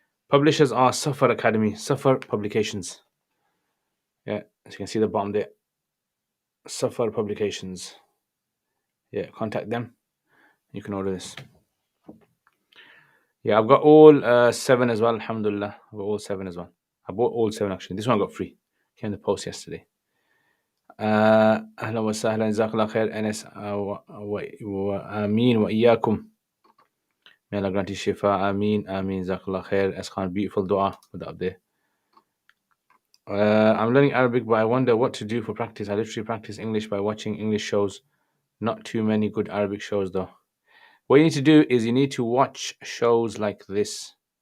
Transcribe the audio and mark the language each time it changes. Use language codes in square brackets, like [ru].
[en] Publishers are Safar Academy, Safar Publications. Yeah, as you can see the bottom there. Safar Publications. Yeah, contact them. You can order this. Yeah, I've got all 7 as well, alhamdulillah. I've got all 7 as well. I bought all 7 actually. This one I got free. Came in the post yesterday. [ar] أهلا وسهلا جزاك الله خير أنس وآمين وإياكم. [en] May Allah grant you shifa. Ameen. Ameen. Jazakallah khair. Askan, beautiful dua. Put that up there. I'm learning Arabic, but I wonder what to do for practice. I literally practice English by watching English shows. Not too many good Arabic shows, though. What you need to do is you need to watch shows like this.